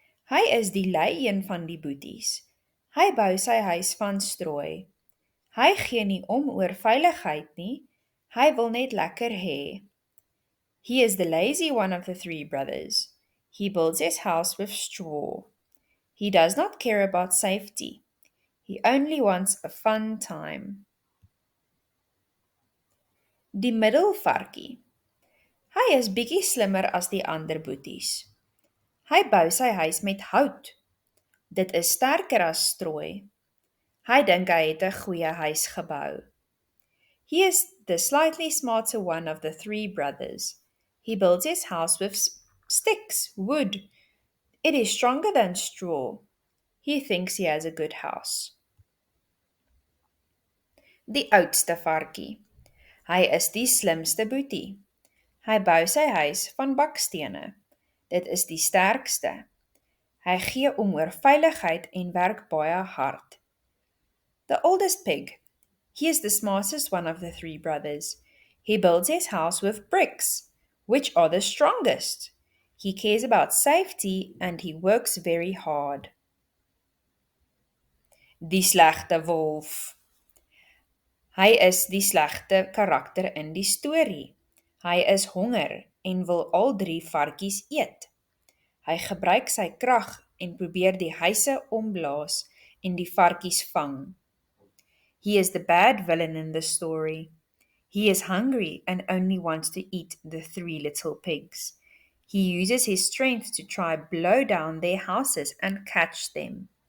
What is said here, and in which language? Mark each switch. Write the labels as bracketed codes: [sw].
[af] Hy is die lui een van die boeties. Hy bou sy huis van strooi. Hy gee nie om oor veiligheid nie. Hy wil net lekker hê. [en] He is the lazy one of the three brothers. He builds his house with straw. He does not care about safety. He only wants a fun time. [af] Die middelvarkie. Hy is bietjie slimmer as die ander boeties. Hy bou sy huis met hout. Dit is sterker as strooi. Hy dink hy het 'n goeie huis gebou. [en] He is the slightly smarter one of the three brothers. He builds his house with sticks, wood. It is stronger than straw. He thinks he has a good house. [af] Die oudste varkie. Hy is die slimste boetie. Hy bou sy huis van bakstene. Dit is die sterkste. Hy gee om oor veiligheid en werk baie hard. [en] The oldest pig. He is the smartest one of the three brothers. He builds his house with bricks, which are the strongest. He cares about safety and he works very hard. [af] Die slegte wolf. Hy is die slegte karakter in die storie. Hy is honger en wil al drie varkies eet. Hy gebruik sy krag en probeer die huise omblaas en die varkies vang. [en] He is the bad villain in the story. He is hungry and only wants to eat the three little pigs. He uses his strength to try blow down their houses and catch them.